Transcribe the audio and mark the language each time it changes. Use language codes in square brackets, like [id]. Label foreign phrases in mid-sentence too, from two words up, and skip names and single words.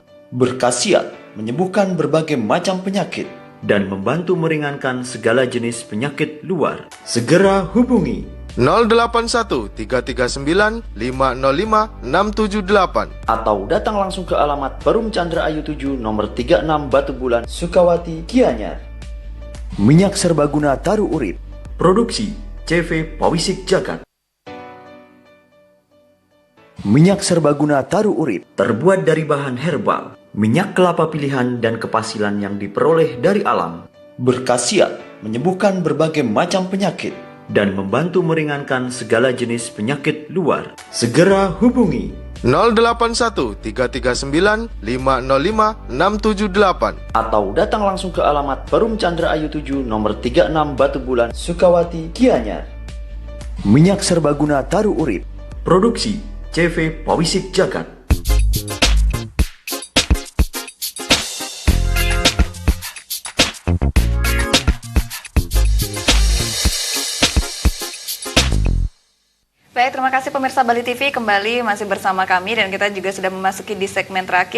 [id] Berkhasiat menyembuhkan berbagai macam penyakit dan membantu meringankan segala jenis penyakit luar. Segera hubungi 081 339 505 678 atau datang langsung ke alamat Perum Chandra Ayu 7 nomor 36 Batu Bulan, Sukawati, Gianyar. Minyak serbaguna Taru Urip, produksi CV Pawisik Jagat. Minyak serbaguna Taru Urip terbuat dari bahan herbal, minyak kelapa pilihan dan kepasilan yang diperoleh dari alam. Berkhasiat menyembuhkan berbagai macam penyakit dan membantu meringankan segala jenis penyakit luar. Segera hubungi 081 339 505 678 atau datang langsung ke alamat Perum Chandra Ayu 7 nomor 36 Batu Bulan, Sukawati, Gianyar. Minyak serbaguna Taru Urip, produksi CV Pawisik Jagat. Baik, terima kasih pemirsa Bali TV, kembali masih bersama kami dan kita juga sudah memasuki di segmen terakhir.